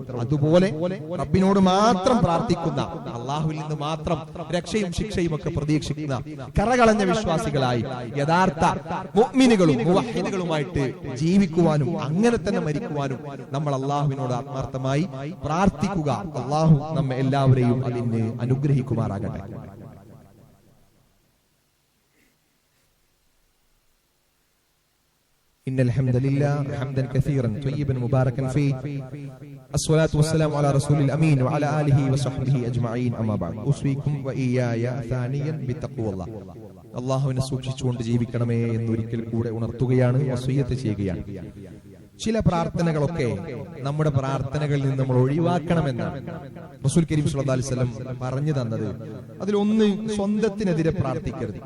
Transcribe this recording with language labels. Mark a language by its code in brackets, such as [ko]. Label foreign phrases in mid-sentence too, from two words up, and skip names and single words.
[ml] അതുപോലെ റബ്ബിനോട് മാത്രം പ്രാർത്ഥിക്കുന്ന, അള്ളാഹുവിൽ നിന്ന് മാത്രം രക്ഷയും ശിക്ഷയും ഒക്കെ പ്രതീക്ഷിക്കുന്ന കറകളഞ്ഞ വിശ്വാസികളായി യഥാർത്ഥ മുഅ്മിനുകളും മുവഹ്ഹിദുകളുമായിട്ട് ജീവിക്കുവാനും അങ്ങനെ തന്നെ മരിക്കുവാനും നമ്മൾ അള്ളാഹുവിനോട് ആത്മാർത്ഥമായി പ്രാർത്ഥിക്കുക. അള്ളാഹു നമ്മെ എല്ലാവരെയും അതിന് അനുഗ്രഹിക്കുമാറാകട്ടെ. [ar] إن الحمد لله حمدا كثيرا طيبا مباركا فيه الصلاة والسلام على رسول الأمين وعلى آله وصحبه أجمعين أما بعد أوصيكم وإياي ثانيا بتقوى الله. [ml] അള്ളാഹുവിനെ സൂക്ഷിച്ചുകൊണ്ട് ജീവിക്കണമേ എന്നൊരിക്കൽ കൂടെ ഉണർത്തുകയാണ്, വസിയ്യത്ത് ചെയ്യുകയാണ്. ചില പ്രാർത്ഥനകളൊക്കെ നമ്മുടെ പ്രാർത്ഥനകളിൽ നിന്ന് നമ്മൾ ഒഴിവാക്കണമെന്നാണ് [ar] رسول كريم صلى الله عليه وسلم [ml] പറഞ്ഞു തന്നത്. അതിലൊന്ന്, സ്വന്തത്തിനെതിരെ പ്രാർത്ഥിക്കരുത്.